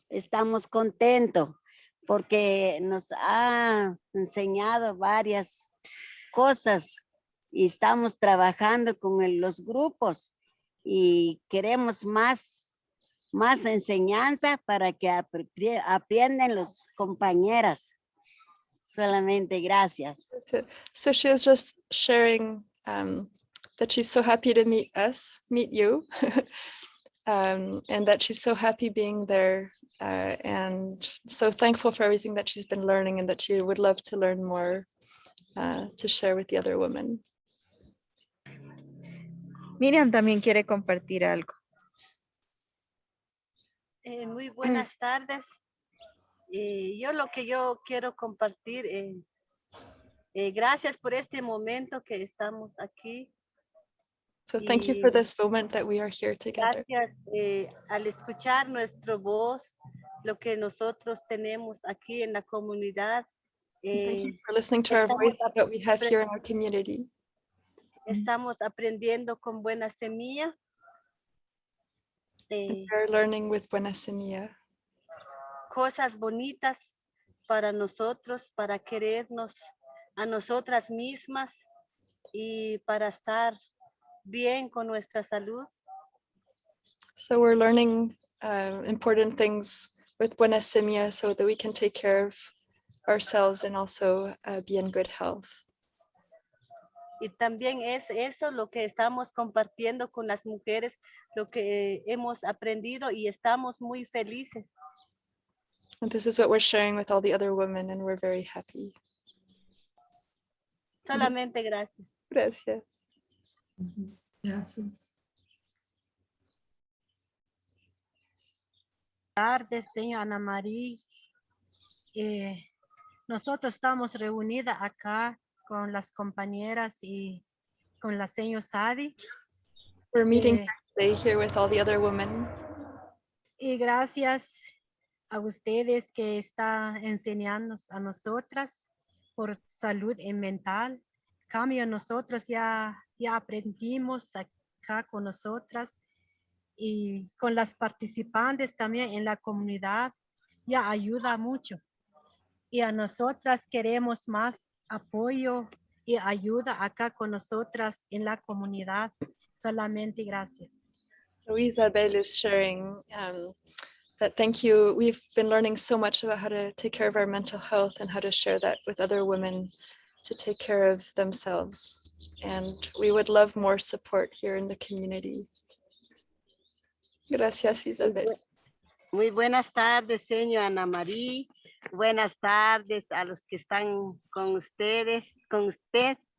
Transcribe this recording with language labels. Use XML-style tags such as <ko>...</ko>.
<es>Estamos contentos porque nos ha enseñado varias cosas y estamos trabajando con los grupos y queremos más enseñanza para que aprendan los compañeras. Solamente gracias.</es> <en>So she was just sharing that she's so happy to meet you, and that she's so happy being there, and so thankful for everything that she's been learning, and that she would love to learn more to share with the other women.</en> <es>Miriam también quiere compartir algo. Muy buenas tardes. Yo quiero compartir, gracias por este momento que estamos aquí.</es> <en>So thank you for this moment that we are here together.</en> <es>Gracias al escuchar nuestra voz, lo que nosotros tenemos aquí en la comunidad.</es> <en>Thank you for listening to our voice that we have here in our community.</en> <es>Estamos aprendiendo con Buena Semilla.</es> <en>We are learning with Buena Semilla.</en> <es>Cosas bonitas para nosotros, para querernos a nosotras mismas y para estar bien con nuestra salud.</es> <en>So we're learning important things with Buena Semilla so that we can take care of ourselves and also be in good health.</en> <es>Y también es eso lo que estamos compartiendo con las mujeres, lo que hemos aprendido y estamos muy felices.</es> <en>And this is what we're sharing with all the other women, and we're very happy.</en> <es>Solamente gracias. Gracias. Gracias. Tardes, señora Ana María. Nosotros estamos reunidas acá con las compañeras y con la señora Sadi.</es> <en>We're meeting today here with all the other women.</en> <es>Y gracias a ustedes que están enseñando a nosotras por salud mental. Cambio, nosotros ya aprendimos acá con nosotras y con las participantes también en la comunidad ya ayuda mucho. Y a nosotras queremos más apoyo y ayuda acá con nosotras en la comunidad. Solamente gracias.</es> <en>Isabel is sharing that thank you. We've been learning so much about how to take care of our mental health and how to share that with other women to take care of themselves. And we would love more support here in the community.</en> <es>Gracias, Isabel. Muy buenas tardes, señor Ana María. Buenas tardes a los que están con ustedes, con usted.</es>